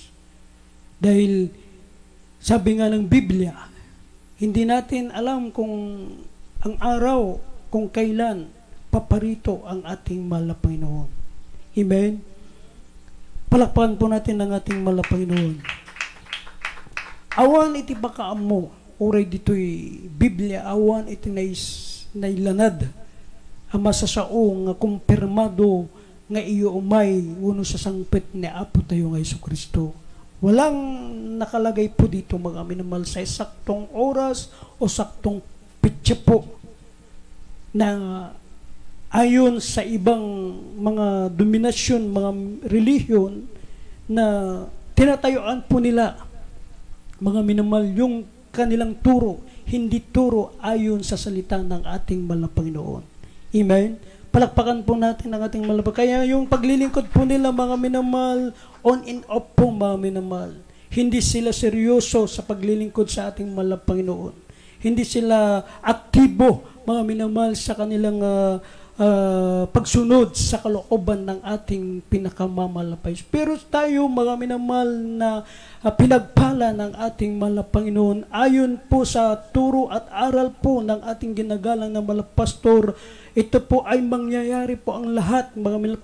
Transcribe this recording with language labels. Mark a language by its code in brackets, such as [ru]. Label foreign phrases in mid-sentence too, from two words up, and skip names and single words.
[tl] Dahil sabi nga ng Biblia, hindi natin alam kung ang araw, kung kailan paparito ang ating mahal na Panginoon. Amen? Palakpakan po natin ang ating mahal na Panginoon. [ilo] Awan iti bakaam mo, oray dito'y Biblia, awan iti nailanad, ang masasao nga kumpirmado nga iyo umay uno sa sangpit ni Apo tayo nga Jesucristo. [tl] Walang nakalagay po dito mga minamahal sa saktong oras o saktong pitsa po na ayon sa ibang mga dominasyon, mga relihiyon na tinatayuan po nila mga minamahal yung kanilang turo, hindi turo ayon sa salita ng ating mahal na Panginoon. Amen? Palakpakan po natin ang ating mahal. Kaya yung paglilingkod po nila mga minamahal, [en] on and off [tl] po mga minamahal. Hindi sila seryoso sa paglilingkod sa ating mahal na Panginoon. Hindi sila aktibo mga minamahal sa kanilang pagsunod sa kalooban ng ating pinakamamahal na Panginoon. Pero tayo mga minamahal na pinagpala ng ating mahal na Panginoon, ayon po sa turo at aral po ng ating ginagalang na mahal na pastor, ito po ay mangyayari po ang lahat mga minamahal.